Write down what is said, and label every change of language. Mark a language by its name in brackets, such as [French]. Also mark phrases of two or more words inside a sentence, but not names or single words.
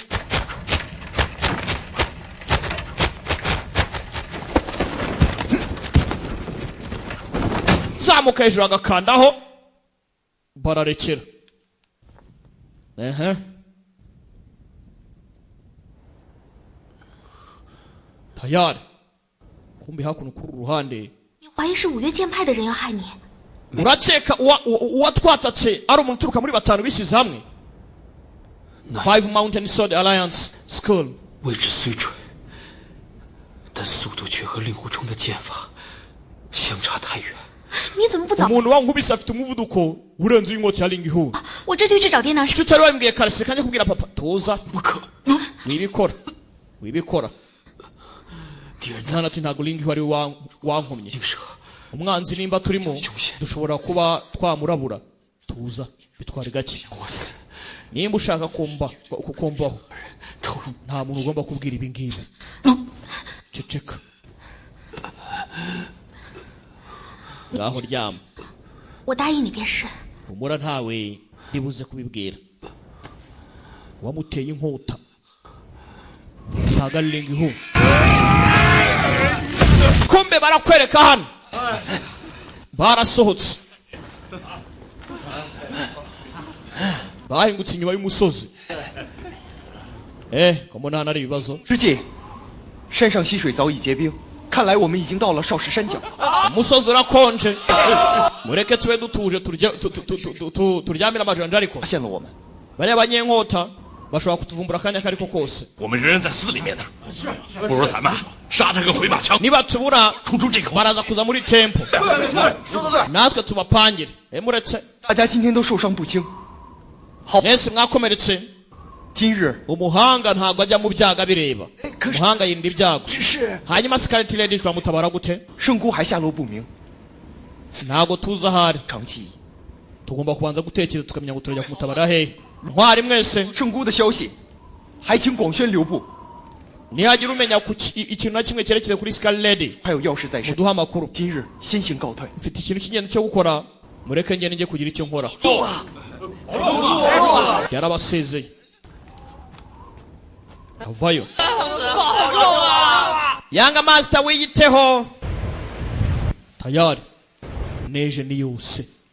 [Kinyarwanda] zamuka hejuru agakandaho bararekera tayari kumbe hakuno kuri ruhande [Chinese] 你怀疑是五岳剑派的人要害你？ [Kinyarwanda] urakeka uwatwatatse ari umuntu uturuka muri batanu bishyize hamwe Five Mountain Sword Alliance School [Chinese] 位置虽准，但速度却和令狐冲的剑法相差太远。你怎么不早？ [Kinyarwanda] umuntu wankubise afite umuvuduko urenze uw'inkota ya Ling-Hu [Chinese] 我这就去找爹娘。 [Kinyarwanda] icyo utari wabibwiye kare seka njye kubwira papa tuza [Chinese] 不可， [Kinyarwanda] wibikora wibikora [Chinese] 敌人在 [Kinyarwanda] mwana ati ntabwo Ling-Hu ari we wankomye [Chinese] 惊蛇， [Kinyarwanda] umwanzi nimba turimo dushobora kuba twamurabura tuza bitware gake [Chinese] 我死， [Kinyarwanda] nimba ushaka kumbaho [Chinese] 投入 [Kinyarwanda] nta muntu ugomba kubwira ibi ngibi ceceka ngaho ryama [Chinese] 我答应你便是。 [Kinyarwanda] humura ntawe ndibuze kubibwira wamuteye inkota ntago ari Ling-Hu kumbe barakwereka hano barasohotse bahingutse inyuma y'umusozi mbona hano ari ibibazo [Chinese] 师姐，山上溪水早已结冰，看来我们已经到了少石山脚。 [Kinyarwanda] umusozi urakonje mureke tube dutuje turyamire amajanja ariko [Chinese] 发现了我们， [Kinyarwanda] bariya abanyenkota bashobora kutuvumbura akanya kariko kose [Chinese] 我们人在寺里面呢，不如咱们杀他个回马枪， [Kinyarwanda] niba tubura [Chinese] 冲出这口。 [Kinyarwanda] baraza kuza muri tempo natwe tubapangire muretse [Chinese] 大家今天都受伤不轻。 [Kinyarwanda] mwese mwakomeretse [Chinese] 今日 [Kinyarwanda] umuhanga ntabwo ajya mu byaga bireba umuhanga yirinda ibyago [Chinese] 只是 [Kinyarwanda] hanyuma Scarlet Lady turamutabara gute [Chinese] 圣姑还下落不明， [Kinyarwanda] ntabwo tuzi ahari [Chinese] 长期 [Kinyarwanda] tugomba kubanza gutekereza tukamenya ngo turajya kumutabara hehe ntwari mwese [Chinese] 圣姑的消息，还请广宣留步。 [Kinyarwanda] nihagira umenya ikintu na kimwe cyerekeye kuri Scarlet Lady [Chinese] 还有要事在身， [Kinyarwanda] muduhe amakuru [Chinese] 今日先行告退。 [Kinyarwanda] mfite ikintu cy'ingenzi cyo gukora mureke ngende njye kugira icyo nkora yarabasezeye avayo Yanga Master wiyiteho tayari neje ni yose